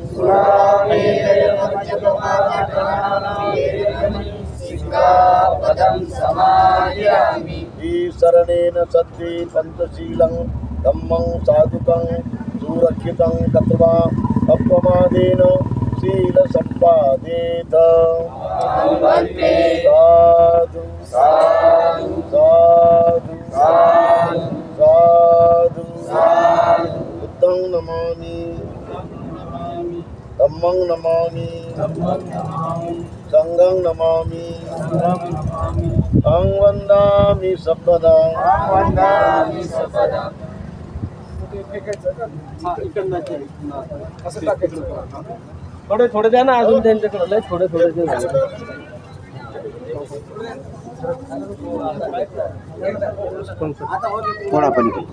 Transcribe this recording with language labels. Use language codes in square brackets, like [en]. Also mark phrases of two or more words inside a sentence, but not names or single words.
[pi] ईशरणेन सद्धि पंचशीलं धम्मं साधुकं सुरक्षितं कृत्वा अपमादेन शील संपादेत साधु साधु साधु साधु साधु बुद्धं नमामि धम्मं नमामि संघं नमामि अहं वन्दामि सर्वदा [mr] थोडे थोडे द्या ना अजून त्यांच्याकडे थोडे थोडे दे थोडा पण